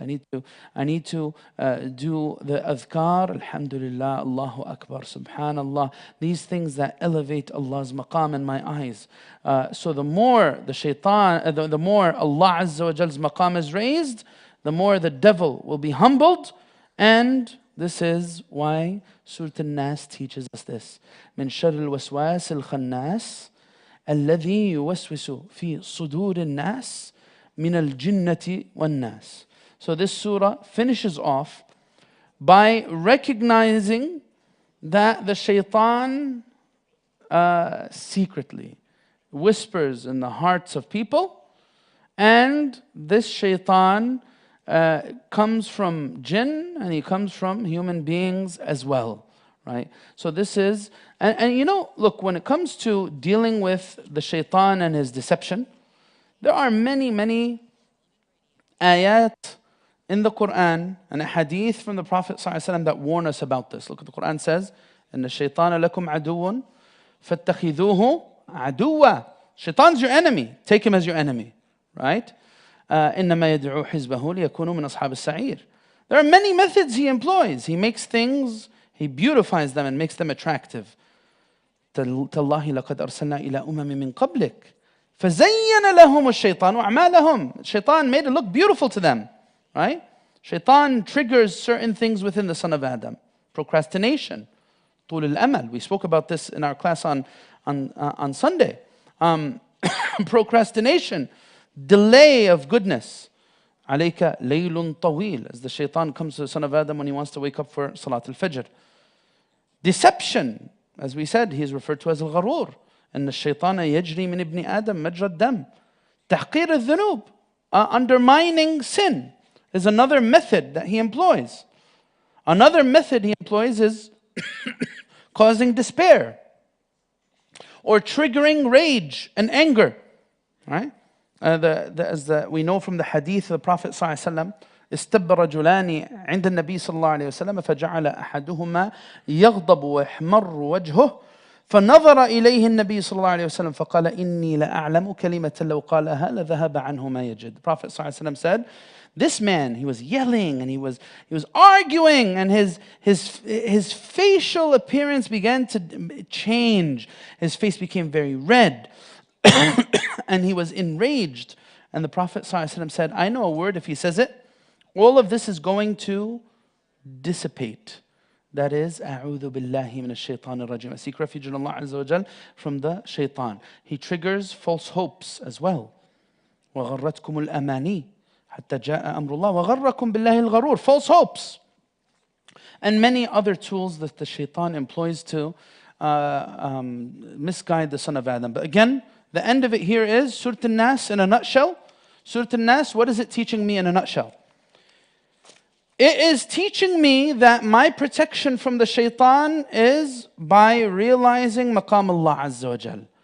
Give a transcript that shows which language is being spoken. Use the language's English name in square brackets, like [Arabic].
[English] I need to do the adhkar, alhamdulillah, Allahu Akbar, subhanallah, these things that elevate Allah's maqam in my eyes. So the more the shaitan, the more Allah Azza wa Jal's maqam is raised, the more the devil will be humbled. And this is why Surat An-Nas teaches us this. [Arabic] من شر الوسواس الخناس الذي يوسوس في صدور الناس من الجنة والناس. [English] So this surah finishes off by recognizing that the shaitan secretly whispers in the hearts of people, and this shaitan comes from jinn and he comes from human beings as well, right? So this is, and look, when it comes to dealing with the shaitan and his deception, there are many ayat in the Quran and a hadith from the Prophet ﷺ that warn us about this. Look what the Quran says, [Arabic] إِنَّ الشَّيْطَانَ لَكُمْ عَدُوٌ فَاتَّخِذُوهُ عَدُوًّا. [English] Shaitan's your enemy, take him as your enemy, right? [Arabic] إنما يدعو حزبه ليكونوا من أصحاب السعير. [English] There are many methods he employs. He makes things, he beautifies them and makes them attractive. [Arabic] تالله لقد أرسلنا إلى أمم من قبلك فزين لهم الشيطان أعمالهم. [English] Shaitan made it look beautiful to them, right? Shaitan triggers certain things within the son of Adam. Procrastination, [Arabic] طول الأمل. [English] We spoke about this in our class on Sunday. Procrastination, delay of goodness. [Arabic] عليك ليل طويل, [English] as the shaitan comes to the son of Adam when he wants to wake up for Salat al-Fajr. Deception, as we said, he is referred to as al-Gharur. [Arabic] أن الشيطان يجري من ابن آدم مجرى الدم. تحقير الذنوب, [English] undermining sin, is another method that he employs. Another method he employs is causing despair or triggering rage and anger, right? As we know from the hadith of the Prophet ﷺ, [Arabic] استب رجلان عند النبي صلى الله عليه وسلم فجعل أحدهما يغضب ويحمر وجهه فنظر إليه النبي صلى الله عليه وسلم فقال إني لأعلم كلمة لو قالها لذهب عنه ما يجد. [English] The Prophet [Arabic] صلى الله عليه وسلم [English] said, this man, he was yelling and he was arguing, and his facial appearance began to change. His face became very red and he was enraged. And the Prophet ﷺ said, I know a word, if he says it, all of this is going to dissipate. That is, [Arabic] أعوذ بالله من الشيطان الرجيم. [English] I seek refuge in Allah Azza wa Jal from the shaitan. He triggers false hopes as well. [Arabic] وغرتكم الأماني حتى جاء أمر الله وغركم بالله الغرور. [English] False hopes. And many other tools that the shaitan employs to misguide the son of Adam. But again, the end of it here is Surat An-Nas in a nutshell. Surat An-Nas, what is it teaching me in a nutshell? It is teaching me that my protection from the shaitan is by realizing maqam Allah Azza wa Jal.